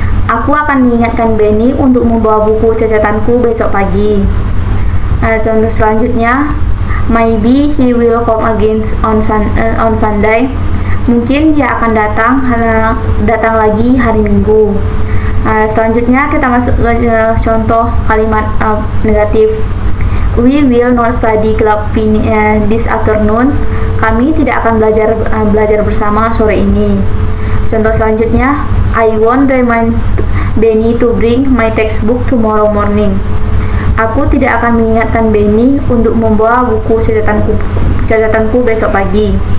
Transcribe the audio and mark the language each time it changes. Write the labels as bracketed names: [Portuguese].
[Indonesian] Aku akan mengingatkan Benny untuk membawa buku catatanku besok pagi. Contoh selanjutnya, [English] maybe he will come again on Sunday. [Indonesian] Mungkin dia akan datang lagi hari Minggu. Selanjutnya kita masuk ke contoh kalimat negatif. [English] We will not study club this afternoon. [Indonesian] Kami tidak akan belajar bersama sore ini. Contoh selanjutnya, [English] I won't remind Benny to bring my textbook tomorrow morning. [Indonesian] Aku tidak akan mengingatkan Benny untuk membawa buku catatanku besok pagi.